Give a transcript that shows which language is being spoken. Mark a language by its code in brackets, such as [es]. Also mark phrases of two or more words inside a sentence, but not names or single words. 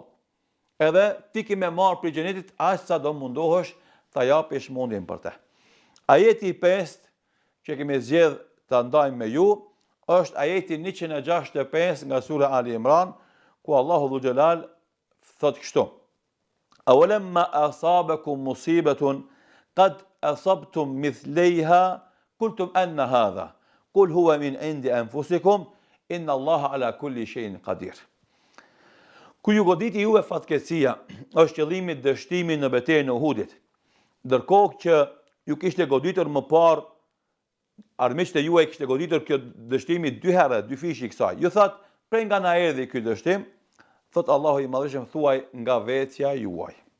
[sq] Edhe ti ki me marë për xhenetit aq sa do mundohesh ta japësh mundjen për te. Ajeti i 5 që kemi zgjedh ta ndajmë me ju është ajeti 165 nga sura Ali Imran, ku Allahu [ar] ذو الجلال [sq] thotë kështu: [ar] "أولما أصابتكم مصيبة قد أصبتم مثليها قلتم أنى هذا قل هو من عند أنفسكم إن الله على كل شيء قدير." [sq] Ku ju goditi juve fatkeqësia, është qëllimi dështimi në betejën e Uhudit. Ndërkohë që ju kishte goditur më parë, armiqtë e juaj kishte goditur kjo dështimi 2 herë, 2 fishi i kësaj. Ju thot, prej nga na erdhi ky dështim, thot Allahu i Madhëshëm, thuaj nga vetja juaj.